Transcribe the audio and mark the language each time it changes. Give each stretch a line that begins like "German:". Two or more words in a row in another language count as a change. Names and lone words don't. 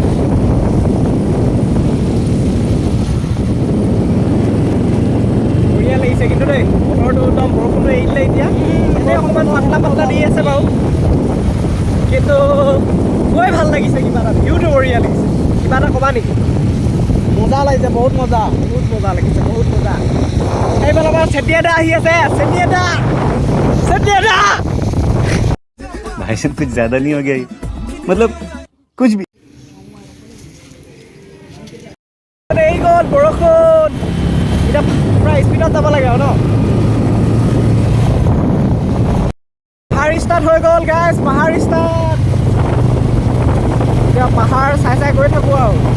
Assamese: বঢ়িয়া লাগিছে কিন্তু দেই, বতৰটো একদম বৰষুণটো এৰিলে এতিয়া। এনেই অকণমান পাতলা দি আছে বাৰু, কিন্তু গৈ ভাল লাগিছে। কিবা এটা ভিউটো বঢ়িয়া লাগিছে। কিবা এটা ক'বা নেকি? মজা লাগিছে, বহুত মজা লাগিছে, বহুত মজা। এইফালৰ পৰা চেতিয়া দা আহি আছে। চেতিয়া দা
Hindi: भाई साहब कुछ ज्यादा नहीं हो गया ये? मतलब कुछ भी।
Assamese: এই গ'ল বৰষুণ, এতিয়া পূৰা স্পীডত যাব লাগে আৰু ন। পাহাৰ ষ্টাৰ্ট হৈ গ'ল গাইজ, এতিয়া পাহাৰ চাই গৈ থাকোঁ আৰু।